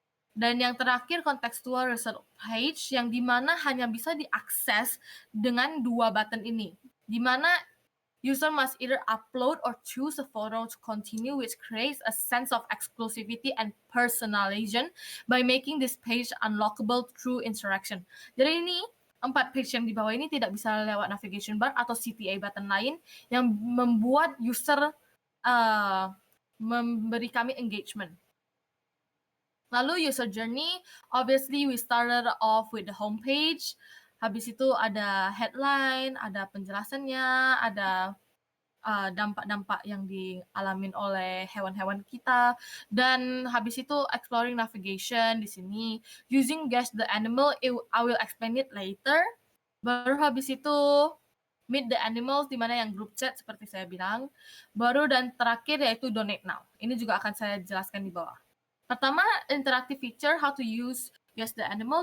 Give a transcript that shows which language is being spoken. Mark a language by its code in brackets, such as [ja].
[id] Dan yang terakhir contextual result page yang dimana hanya bisa diakses dengan dua button ini, dimana [en] user must either upload or choose a photo to continue, which creates a sense of exclusivity and personalization by making this page unlockable through interaction. [id] Jadi ini 4 page yang di bawah ini tidak bisa lewat navigation bar atau CTA button lain yang membuat user memberi kami engagement. [en] Lalu user journey, obviously we started off with the homepage. [id] Habis itu ada headline, ada penjelasannya, ada dampak-dampak yang dialamin oleh hewan-hewan kita, dan habis itu exploring navigation di sini. [en] Using guess the animal, I will explain it later. [id] Baru habis itu meet the animals, di mana yang group chat seperti saya bilang. Baru dan terakhir yaitu donate now. Ini juga akan saya jelaskan di bawah. [en] Pertama, interactive feature, how to use Guess the Animal.